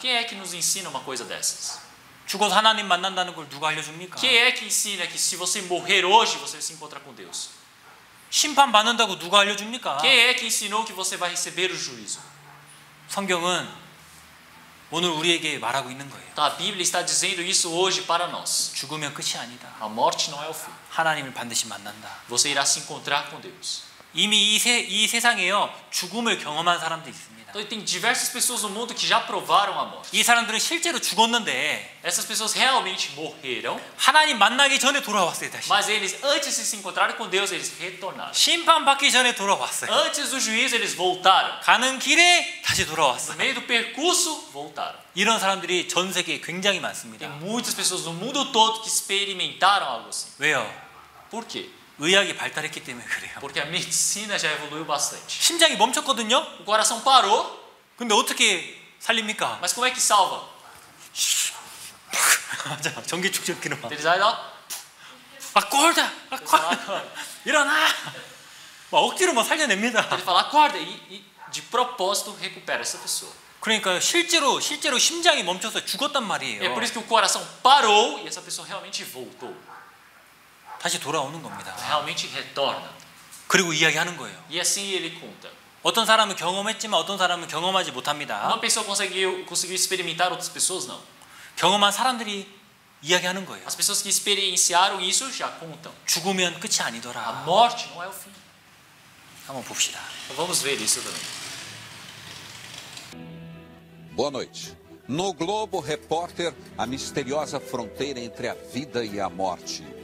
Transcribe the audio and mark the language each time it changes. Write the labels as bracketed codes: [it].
[pt] quem é que nos ensina uma coisa dessas? [ko] 죽어서 하나님 만난다는 걸 누가 알려줍니까? [pt] Quem é que ensina que se você morrer hoje, você se encontra com Deus? [ko] 심판 받는다고 누가 알려줍니까? [pt] Quem é que ensinou que você vai receber o juízo? [ko] 성경은 오늘 우리에게 말하고 있는 거예요. [pt] Então, a Bíblia está dizendo isso hoje para nós. [ko] 죽으면 끝이 아니다. [pt] A morte não é o fim. [ko] 하나님을 반드시 만난다. [pt] Você irá se encontrar com Deus. [ko] 이미 이 세상에요 죽음을 경험한 사람들이 있습니다. [pt] Então, tem diversas pessoas no mundo que já provaram a morte. [ko] 이 사람들은 실제로 죽었는데 [pt] Essas pessoas realmente morreram, [ko] 하나님 만나기 전에 돌아왔어요 다시. [pt] mas eles, antes de se encontrarem com Deus, eles retornaram. [ko] 심판 받기 전에 돌아왔어요. [pt] Antes do juízo, eles voltaram. [ko] 가는 길에 다시 [pt] No [ko] 돌아왔어요. [pt] meio do percurso, voltaram. [ko] 이런 사람들이 전 세계에 굉장히 [pt] Tem [ko] 많습니다. [pt] muitas pessoas no mundo todo que experimentaram algo assim. [ko] 왜요? [pt] Por quê? [ko] 의학이 발달했기 때문에 그래요. [pt] Porque a medicina já evoluiu bastante. [ko] 심장이 멈췄거든요. [pt] O coração parou, [ko] 근데 어떻게 살립니까? [pt] mas como é que salva? [ko] 맞아. 전기 축적기로 막. [pt] Eles vão 꼴다. eles falam, acorda. [ko] 일어나. 막 억지로 막 살려냅니다. [pt] Ele fala, acorda, e de propósito recupera essa pessoa. [ko] 그러니까 실제로 심장이 멈춰서 죽었단 말이에요. [pt] É por isso que o coração parou e essa pessoa realmente voltou. [ko] 다시 돌아오는 겁니다. [pt] Realmente retorna. [ko] 그리고 이야기하는 거예요. [pt] E assim ele conta. [ko] 어떤 사람은 경험했지만 어떤 사람은 경험하지 못합니다. [pt] Uma pessoa conseguiu experimentar, outras pessoas não. [ko] 경험한 사람들이 이야기하는 거예요. [pt] As pessoas que experienciaram isso já contam. [ko] 죽으면 끝이 [pt] A [ko] 아니더라. [pt] morte não é o fim. [ko] 한번 봅시다. [pt] Então vamos ver isso também. Boa noite. No Globo Repórter, a misteriosa fronteira entre a vida e a morte.